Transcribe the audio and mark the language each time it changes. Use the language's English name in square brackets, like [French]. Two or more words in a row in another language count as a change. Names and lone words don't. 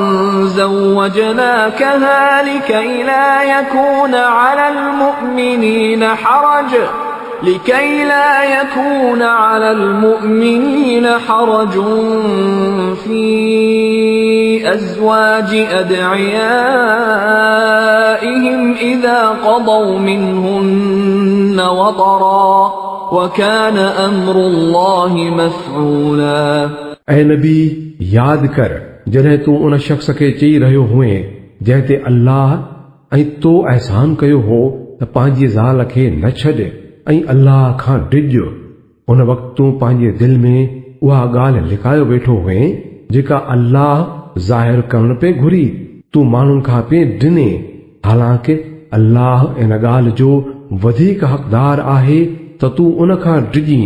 [Arabic] زوجناكها لكي لا يكون على المؤمنين حرج في أزواج أدعيائهم إذا قضوا منهن وطرا وكان أمر الله مفعولا। [Sindhi] ऐं नबी यादि कर जॾहिं तूं उन शख़्स खे चई रहियो हुए जंहिं ते अल्लाह ऐं तो अहसान कयो हो त पंहिंजी ज़ाल खे न छॾ ऐं अल्लाह खां डिॼ। उन वक़्तु तूं पंहिंजे दिलि में उहा ॻाल्हि लिकायो वेठो हुए जेका अल्लाह ज़ाहिर करण पे घुरी तूं माण्हुनि खां पे ॾिने, हालांकि अल्लाह इन ॻाल्हि जो वधीक हक़दार आहे त तूं उन खां डिॼीं।